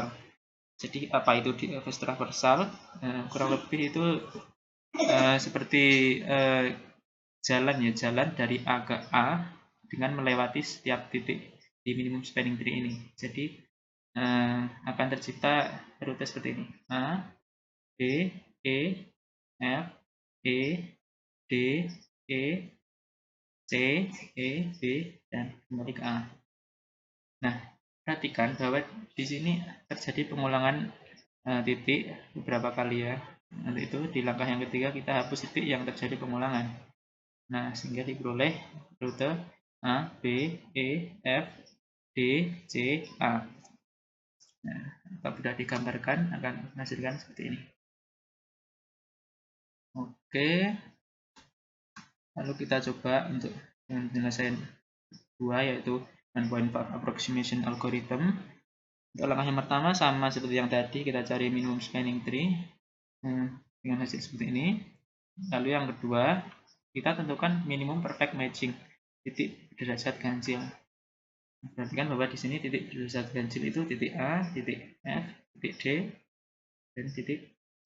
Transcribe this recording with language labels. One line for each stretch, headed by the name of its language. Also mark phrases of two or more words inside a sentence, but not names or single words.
Indonesian: Jadi apa itu
English: DFS traversal?
Indonesian: Kurang lebih itu seperti jalan dari A ke A dengan melewati setiap titik di
English: minimum spanning tree
Indonesian: ini. Jadi akan tercipta rute seperti ini: A, B, E, F, E, D, E, C, E, B, dan kembali ke A. Nah, perhatikan bahwa di sini terjadi pengulangan titik beberapa kali ya. Untuk itu di langkah yang ketiga kita hapus titik yang terjadi pengulangan. Nah, sehingga diperoleh rute A, B, E, F, D, C, A. Nah, apabila digambarkan akan menghasilkan seperti ini. Oke. Lalu kita coba untuk penyelesaian kedua yaitu
English: one-point approximation algorithm.
Indonesian: Untuk langkah yang pertama sama seperti yang tadi, kita cari
English: minimum spanning tree
Indonesian: dengan hasil seperti ini. Lalu yang kedua, kita tentukan
English: minimum perfect matching
Indonesian: titik derajat ganjil. Perhatikan bahwa di sini titik derajat ganjil itu titik A, titik F, titik D, dan titik C.